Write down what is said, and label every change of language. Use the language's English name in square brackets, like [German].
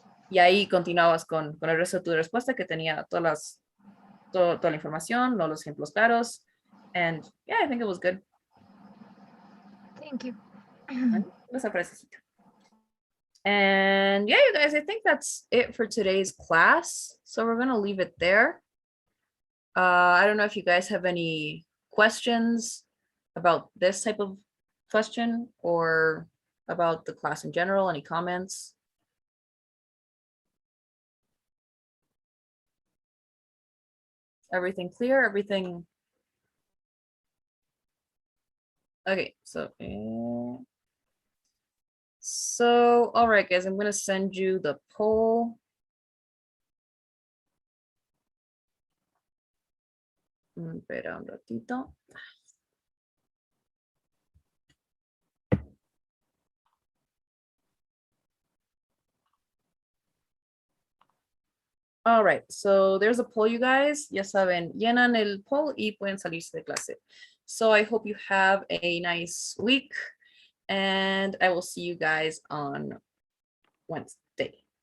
[Spanish] Y ahí continuabas con el resto de tu respuesta, que tenía toda la información, los ejemplos claros. [English] And yeah, I think it was good. Thank you. [Spanish] Esa frasecita. [English] And yeah, you guys, I think that's it for today's class. So we're going to leave it there. I don't know if you guys have any questions about this type of question or about the class in general, any comments? Everything clear? Everything? Okay, so all right, guys, I'm going to send you the poll. [Spanish] Espera un ratito. [English] All right, so there's a poll, you guys. [Spanish] Ya saben, llenan el poll y pueden salirse de clase. [English] So I hope you have a nice week, and I will see you guys on Wednesday.